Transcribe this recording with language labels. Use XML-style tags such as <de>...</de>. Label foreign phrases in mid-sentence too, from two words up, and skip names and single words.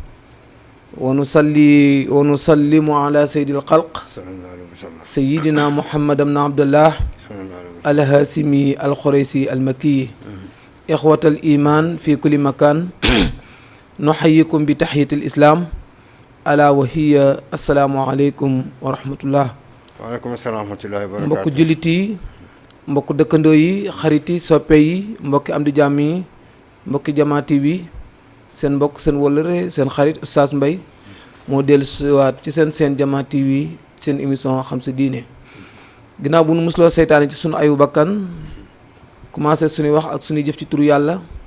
<ar>ونصلي ونسلم على سيد الخلق سيدنا محمد بن عبد الله الهاشمي الخريسي المكي إخوة الإيمان في كل مكان نحييكم بتحية الإسلام ألا وهي السلام عليكم ورحمة الله. وعليكم السلام ورحمة الله وبركاته.</ar> <wo>mbokku jullit yi mbokku dëkkandoo yi xarit yi soppe yi mbokki am di jàmm yi mbokki Jamaa TV seen mbokk seen wëllëre seen xarit Oustaz Mbaye moo dellu siwaat ci seen Jamaa TV seen émission xam sa diine ginnaaw bu nu musloo seytaane ci sunu ayu bakkan commencé suñuy wax ak suñuy jëf ci turu yàlla</wo>